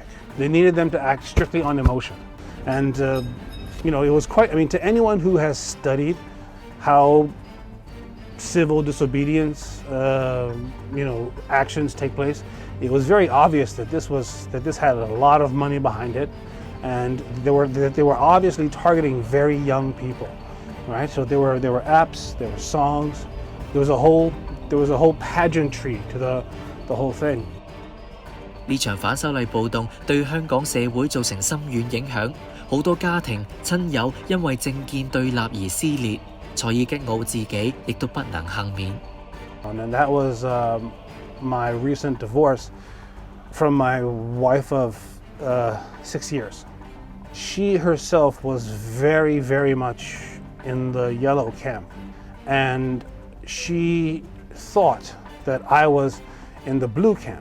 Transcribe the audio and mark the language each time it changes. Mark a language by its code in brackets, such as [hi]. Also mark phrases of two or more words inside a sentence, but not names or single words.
[en] They needed them to act strictly on emotion. And, it was quite, to anyone who has studied how civil disobedience, actions take place, it was very obvious that this had a lot of money behind it, and they were obviously targeting very young people, right? So there were apps, there were songs, there was a whole pageantry to the whole thing. [yue] 呢場反修例暴動對香港社會造成深遠影響，好多家庭親友因為政見對立而撕裂，塞爾吉奧自己亦都不能幸免。 [en] And that was my recent divorce from my wife of 6 years. She herself was very, very much in the yellow camp, and she thought that I was in the blue camp.